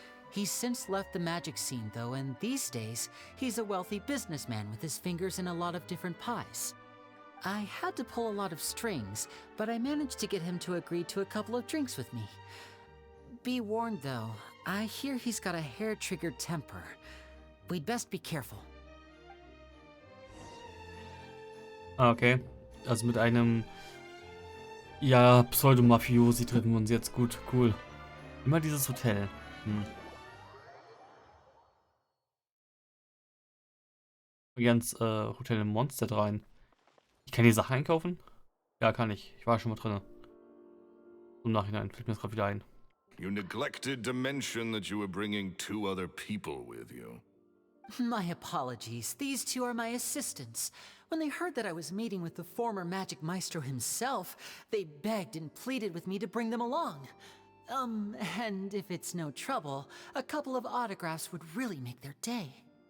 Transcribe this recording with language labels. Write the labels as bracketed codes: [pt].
[en] He's since left the magic scene though, and these days, he's a wealthy businessman with his fingers in a lot of different pies. I had to pull a lot of strings, but I managed to get him to agree to a couple of drinks with me. Be warned though, I hear he's got a hair-triggered temper. We'd best be careful. [de] Okay, also mit einem, ja, Pseudo-Mafiosi treffen wir uns jetzt. Gut, cool. Immer dieses Hotel. Übrigens, Hotel im Monster rein. Ich kann die Sachen einkaufen? Ja, kann ich. Ich war schon mal drin. Im Nachhinein fällt mir das gerade wieder ein. [en] You neglected to mention that you were bringing 2 other people with you. My apologies. These 2 are my assistants. When they heard that I was meeting with the former magic maestro himself, they begged and pleaded with me to bring them along. And if it's no trouble, a couple of autographs would really make their day.